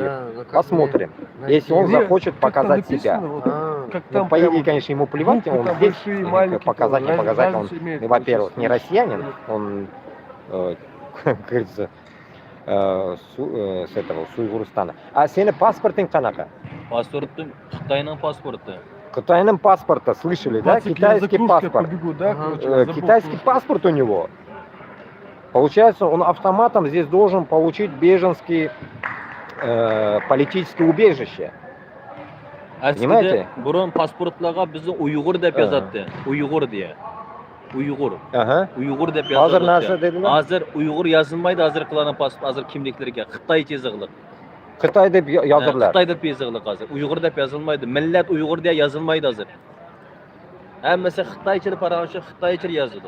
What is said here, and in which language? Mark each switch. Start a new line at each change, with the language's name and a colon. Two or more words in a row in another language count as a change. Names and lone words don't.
Russian: Да, ну как Посмотрим. мне- Если он Не, захочет как там показать себя. написано, вот, А, как Ну, там по идее, прям конечно, ему плевать, буквы он там здесь большие, маленькие, показать, не там, показать, он, разница имеет, во-первых, не получается. россиянин, он, как говорится, с этого, с Уйгурстана.
Kazakh: А сені паспортың қанаqa?
Uzbek: Pasportim Xitoyning pasporti.
Russian: Китайным паспорта, слышали, да? 20 лет Китайский закружкой паспорт. побегу, да, Ага. короче, забыл Китайский просто. паспорт у него. Получается, он автоматом здесь должен получить беженский политическое убежище. Понимаете?
Uzbek: Aslida burun pasportlarga bizni Uyg'ur deb yozadi. Uyg'ur deya. Uyg'ur.
Russian: Ага.
Uzbek: Uyg'ur deb Hozir yozadi. narsa dedilar. Hozir Uyg'ur yozilmaydi hozirqilarning pasport, hozir kimliklarga Xitoycha yozig'liq. Xitoy deb yozirlar. Xitoy deb yozig'liq hozir. Uyg'ur deb yozilmaydi. Millat Uyg'ur deya yozilmaydi hozir. Hammasi Xitoycha paravancha Xitoycha yozadi.